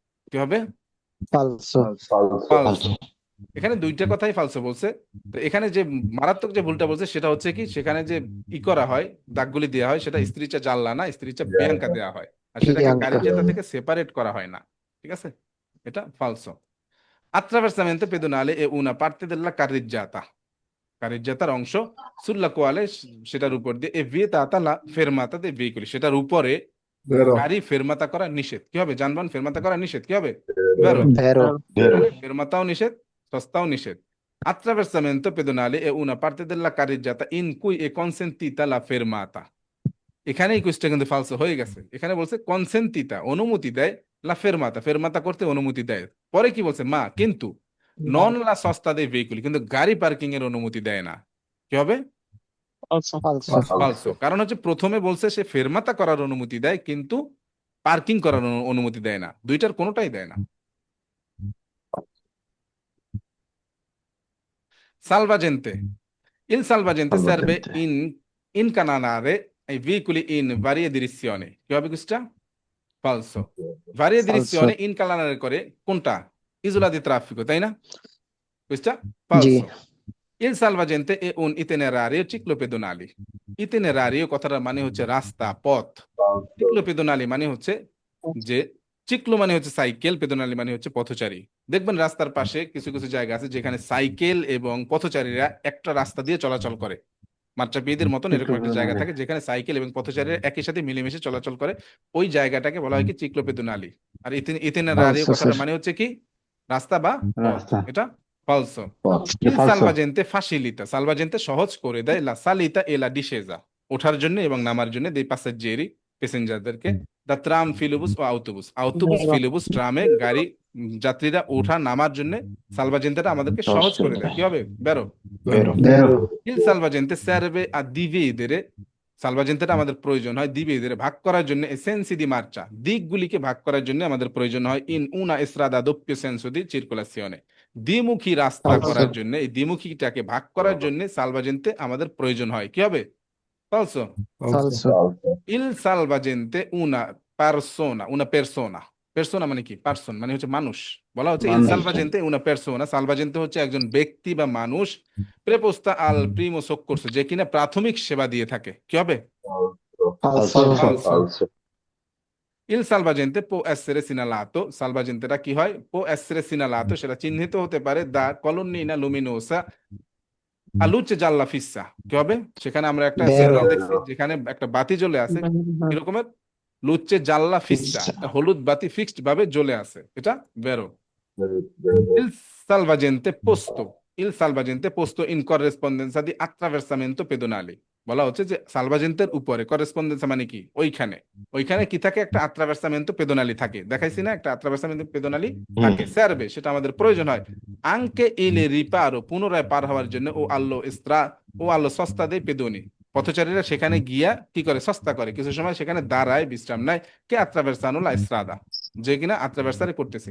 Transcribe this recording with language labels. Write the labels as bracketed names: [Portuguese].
[Bangla] কি হবে? [Italian] Falso. [Bangla] ফালসো। এখানে দুইটা কথাই ফালসো বলছে। তো এখানে যে মারাত্মক যে ভুলটা বলছে সেটা হচ্ছে কি, সেখানে যে করা হয়, দাগগুলি দেওয়া হয়, সেটা স্ত্রিচা জাল্লা না, স্ত্রিচা বিয়াঙ্কা দেওয়া হয়, আর সেটাকে [Italian] Bianca. [Bangla] কারিজ্জাতা থেকে সেপারেট করা হয় না। ঠিক আছে, এটা ফালসো। [Italian] Attraversamento pedonale è una parte della carreggiata, কারিজ্জাতার অংশ, সুল্লা কোয়ালে, [Bangla] সেটার উপর দিয়ে, [Italian] এ vietata la fermata dei veicoli, সেটার উপরে Vero. [Bangla] গাড়ি ফেরমাতা করা নিষেধ। কি হবে? যানবাহন ফেরমাতা করা নিষেধ। কি হবে? ভেরো। [Italian] Vero. [Bangla] ফেরমাতাও নিষেধ, সস্তাও নিষেধ। [Italian] Attraversamento pedonale è una parte della carreggiata in cui è consentita la fermata. [Bangla] এখানে এই কুইজটা কিন্তু ফালসো হয়ে গেছে। এখানে বলছে কনসেন্টিতা, অনুমতি দেয়, লা ফেরমাতা, ফেরমাতা করতে অনুমতি দেয়। পরে কি বলছে? মা কিন্তু নন লা সস্তা দে ভেহিকুল, কিন্তু গাড়ি পার্কিং এর অনুমতি দেয় না। কি হবে? [Italian] Falso. ফালসো। [Bangla] কারণ হচ্ছে প্রথমে বলছে সে ফেরমাতা করার অনুমতি দেয়, কিন্তু পার্কিং করার অনুমতি দেয় না। দুইটার কোনোটাই দেয় না। [Italian] সালভাজেন্তে, il salvagente serve in incanalare i veicoli in varie direzioni। [Bangla] কি হবে কুইজটা? ফালসো। [Italian] varie Falso. direzioni incanalare [Bangla] করে কোনটা? ইজোলা দি ট্রাফিকো, তাই না? কুইজটা G. [Italian] ফালসো। Il salvagente è un itinerario ciclopedonale। [Bangla] ইতিনেরারিও কথাটার মানে হচ্ছে রাস্তা, পথ। চিক্লোপেদোনালি মানে হচ্ছে যে, চিক্লো মানে হচ্ছে সাইকেল, পেদোনালি মানে হচ্ছে পথচারী। দেখবেন রাস্তার পাশে কিছু কিছু জায়গা আছে যেখানে সাইকেল এবং পথচারীরা একটা রাস্তা দিয়ে চলাচল করে। মাত্রাপিয়েদের মতন এরকম একটা জায়গা থাকে যেখানে সাইকেল এবং পথচারীরা একই সাথে মিলেমিশে চলাচল করে। ওই জায়গাটাকে বলা হয় কি? চিক্লোপেদোনালি। আর ইতিনেরারিও [Italian] Falso, [Bangla] কথাটার [English] sir. [Bangla] মানে হচ্ছে কি? রাস্তা বা পথ। রাস্তা। এটা ফালসো। [Italian] Il salvagente facilita, [Bangla] salvagente সহজ করে দেয়, [Italian] la salita e la discesa, [Bangla] ওঠার জন্য এবং নামার জন্য, [Italian] dei passeggeri, [Bangla] প্যাসেঞ্জারদেরকে, দা ট্রাম, ফিলোবুস ও আউটোবুস, আউটোবুস, ফিলোবুস, ট্রামে গাড়ি যাত্রীরা ওঠা নামার জন্য সালভাজেন্তেটা আমাদেরকে সহজ করে দেয়। কি হবে? [Italian] বেরো। Vero. Il salvagente serve a dividere, [Bangla] সালভাজেন্তেটা আমাদের প্রয়োজন হয় [Italian] dividere, ভাগ করার জন্য, e sensi di marcia, দিকগুলিকে ভাগ করার জন্য আমাদের প্রয়োজন হয়, in una strada a doppio senso di circolazione, দ্বিমুখী রাস্তা Falso. [Bangla] করার জন্য, এই দ্বিমুখীটাকে ভাগ করার জন্য সালভাজেন্তে আমাদের প্রয়োজন হয়। কি হবে? ফালসো। [Italian] Falso. Il salvagente una persona, persona [Bangla] মানে কি? পার্সন মানে হচ্ছে মানুষ। বলা হচ্ছে [Italian] il salvagente una persona, [Bangla] সালভাজেন্তে হচ্ছে একজন ব্যক্তি বা মানুষ, [Italian] preposta al primo soccorso, [Bangla] যে কিনা প্রাথমিক সেবা দিয়ে থাকে। কি হবে? [Italian] Falso. Falso. Il salvagente può essere segnalato, [Bangla] সালভাজেন্তেটা কি হয়? [Italian] può essere segnalato, [Bangla] সেটা চিহ্নিত হতে পারে, [Italian] da colonnina luminosa a luce gialla fissa। [Bangla] কি হবে? সেখানে আমরা একটা [Italian] Vero. [Bangla] সিগন্যাল দেখছি যেখানে একটা বাতি জ্বলে আছে, কি রকমের? [Italian] লুচে জাল্লা ফিক্সা, Fissa. [Bangla] হলুদ বাতি ফিক্সড ভাবে জ্বলে আছে। এটা বেরো। [Italian] Il salvagente posto, il salvagente posto in corrispondenza di attraversamento pedonale, [Bangla] বলা হচ্ছে যে সালভাজেন্তের উপরে, করেসপন্ডেন্সা মানে কি, ওইখানে ওইখানে কি থাকে, একটা আত্রাভার্সামেন্তো পেদোনালি থাকে, দেখাইছি না, একটা আত্রাভার্সামেন্তো পেদোনালি থাকে, সার্ভে, সেটা আমাদের প্রয়োজন হয়। আংকে ইলে রিপারো, পুনরায় পার হওয়ার জন্য, ও আল্লো সস্তা দেয় পেদোনি, পথচারীরা সেখানে গিয়া কি করে, সস্তা করে, কিছু সময় সেখানে দাঁড়ায়, বিশ্রাম নেয়, কে আত্রাভার্সানো লা স্ত্রাদা, যে কিনা আত্রাভার্সারে করতেছে।